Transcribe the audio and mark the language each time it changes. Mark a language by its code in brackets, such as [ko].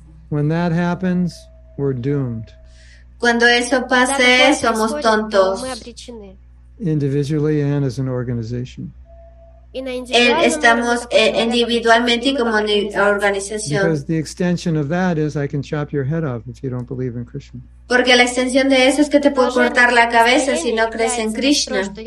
[en] When that happens, we're doomed. [es] Cuando eso pase, somos tontos. [en] Individually and as an organization. [es] Estamos individualmente y como organización. [en] Because the extension of that is I can chop your head off if you don't believe in Krishna. [es] Porque la extensión de eso es que te puedo cortar la cabeza si no crees en Krishna.